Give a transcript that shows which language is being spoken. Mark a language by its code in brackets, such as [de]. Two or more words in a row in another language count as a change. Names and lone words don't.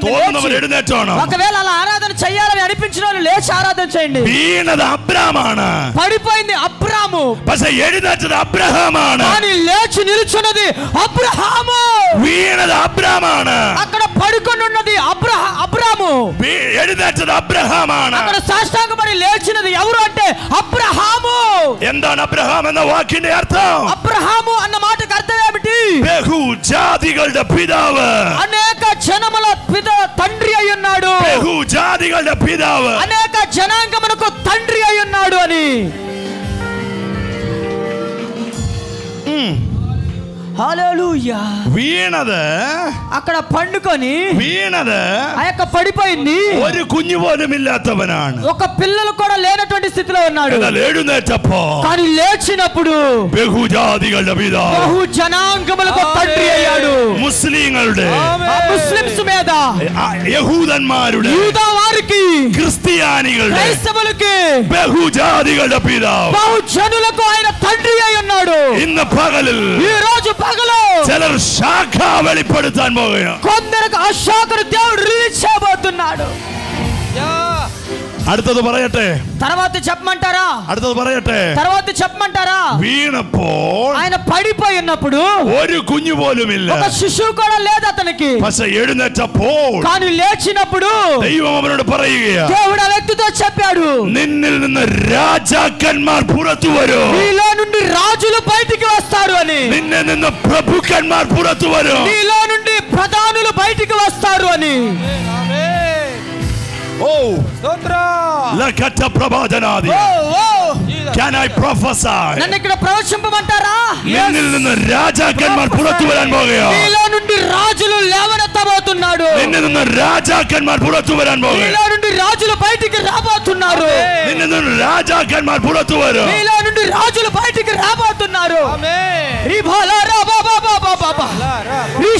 [ml] തോന്നുന്നവർ എഴുന്നേറ്റാണ്. [te] ఒకవేళ అలా ఆరాధన చేయాలని అనిపించిన వాళ్ళు లేచి ఆరాధన చేయండి. [ml] വീണത് അബ്രാമാണ്, [te] పడిపోయింది అబ్రాము, [ml] പക്ഷെ എഴുന്നേറ്റത് അബ്രഹാമാണ്. [te] కానీ లేచి నిలుచున్నది అబ్రహాము. [ml] വീണത് അബ്രാമാണ്, [te] అక్కడ పడుకొని ఉన్నది అబ్రాము. [ml] എഴുന്നേറ്റത് അബ്രഹാമാണ്. [te] అక్కడ సాష్టాంగపడి లేచినది ఎవరు అంటే అబ్రహాము. [ml] എന്താണ് അബ്രഹാം എന്ന വാക്കിന്റെ അർത്ഥം? [te] అబ్రహాము అన్న మాటకు అర్థం ఏమిటి? [ml] ബഹുജാതികളുടെ പിതാവ്. [te] అనేక జనముల తండ్రి అయి ఉన్నాడు. [ml] ബഹുജാതികളുടെ പിതാവ്, [te] అనేక జనాంగమునకు తండ్రి అయి ఉన్నాడు అని. హల్లెలూయా. [ml] വീണത് [te] అక్కడ పండుకొని [ml] വീണത് [te] ఆ యొక్క పడిపోయింది [ml] ഒരു കുഞ്ഞു പോലും ഇല്ലാത്തവനാണ്. [te] ఒక పిల్లలు కూడా లేనటువంటి స్థితిలో ఉన్నాడు. [ml] എന്നാൽ എഴുന്നേറ്റപ്പോ [te] కానీ లేచినప్పుడు [ml] ബഹുജാതികളുടെ പിതാവ്, [te] బహు జనాంగములకు తండ్రి అయ్యాడు. [ml] മുസ്ലിങ്ങളുടെ, [te] ముస్లిమ్స్ మీద, [ml] യഹൂദന്മാരുടെ, [te] యూదా వారికి, [ml] ക്രിസ്ത്യാനികളുടെ, [te] క్రైస్తవులకి, [ml] ബഹുജാതികളുടെ പിതാവ് [te] బహు జనులకు ఆయన తండ్రి అయి ఉన్నాడు. [ml] ഇന്ന് പകലിൽ [te] ఈ రోజు పగలు [ml] ചിലർ ശാഖ വെളിപ്പെടുത്താൻ പോവുകയാണ്. [te] కొందరికి ఆ శాఖను దేవుడు రిలీజ్ చేయబోతున్నాడు. [ml] അടുത്തത് പറയട്ടെ, [te] తర్వాత చెప్పమంటారా? [ml] അടുത്തത് പറയട്ടെ. [te] తర్వాత చెప్పమంటారా? [ml] വീണപ്പോൾ [te] ఆయన పడిపోయి ఉన్నప్పుడు [ml] ഒരു കുഞ്ഞു പോലുമില്ല, [te] ఒక శిశువు కూడా లేదు అతనికి. [ml] പക്ഷെ എഴുന്നേറ്റപ്പോൾ [te] కానీ లేచినప్పుడు [ml] ദൈവം അവനോട് പറയുകയാ, [te] దేవుడు ఆ వ్యక్తితో చెప్పాడు, [ml] നിന്നിൽ നിന്ന് രാജാക്കന്മാർ പുറത്തു വരും. [te] నీలో నుండి రాజులు బయటికి వస్తారు అని. [ml] നിന്നിൽ നിന്ന് പ്രഭുക്കന്മാർ പുറത്തു വരും. [te] నీలో నుండి ప్రధానులు బయటికి వస్తారు అని. ഓ ലഖത്ത പ്രവാചനാദി. [en] Can I prophesy? [te] నన్ను ఇక్కడ ప్రవచింపమంటారా? [ml] നിന്നിൽ നിന്ന് രാജാക്കന്മാർ പുറത്തു വരാൻ പോകുകയാണ്. [te] నీలో నుండి రాజులు లేవనెత్తబోతున్నాడు. [ml] നിന്നിൽ നിന്ന് രാജാക്കന്മാർ പുറത്തു വരാൻ പോകുകയാണ്. [te] నీలో నుండి రాజులు బయటికి రాబోతున్నారు. [ml] നിന്നിൽ നിന്ന് രാജാക്കന്മാർ പുറത്തു വരും. [te] నీలో నుండి రాజులు బయటికి రాబోతున్నారు.